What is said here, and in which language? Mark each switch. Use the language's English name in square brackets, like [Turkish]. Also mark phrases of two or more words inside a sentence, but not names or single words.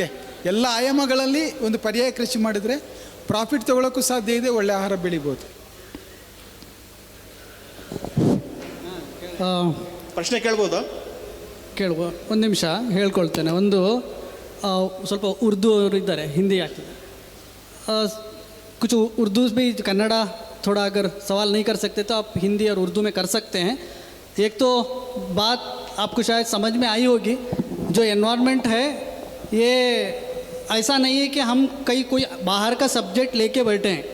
[Kannada] ಎಲ್ಲ ಆಯಾಮಗಳಲ್ಲಿ ಒಂದು ಪರ್ಯಾಯ ಕೃಷಿ ಮಾಡಿದರೆ ಪ್ರಾಫಿಟ್ ತೊಗೊಳೋಕ್ಕೂ ಸಾಧ್ಯ ಇದೆ, ಒಳ್ಳೆ ಆಹಾರ ಬೆಳಿಬೋದು. ಪ್ರಶ್ನೆ ಕೇಳ್ಬೋದಾ? ಕೇಳುವ, ಒಂದು ನಿಮಿಷ ಹೇಳ್ಕೊಳ್ತೇನೆ. ಒಂದು ಸ್ವಲ್ಪ ಉರ್ದು ಅವರು ಇದ್ದಾರೆ, ಹಿಂದಿ ಆಗ್ತದೆ. [Hindi] कुछ उर्दू भी कन्नड़ा थोड़ा अगर सवाल नहीं कर सकते तो आप हिंदी और उर्दू में कर सकते हैं. एक तो बात आपको शायद समझ में आई होगी, जो एनवायरनमेंट है ये ऐसा नहीं है कि हम कोई बाहर का सब्जेक्ट लेके बैठे हैं.